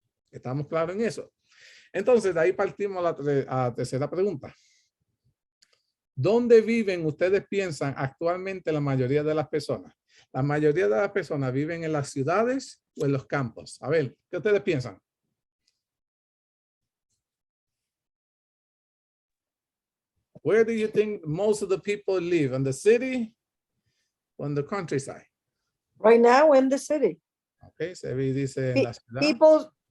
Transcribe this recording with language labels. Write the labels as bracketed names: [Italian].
[Spanish] ¿Estamos claros en eso? Entonces, de ahí partimos a la tercera pregunta. ¿Dónde viven, ustedes piensan, actualmente la mayoría de las personas? La mayoría de las personas viven en las ciudades o en los campos. A ver, ¿qué ustedes piensan? [English] Where do you think most of the people live? In the city or in the countryside? Right now in the city. [Spanish] Okay, Sebi dice en la ciudad.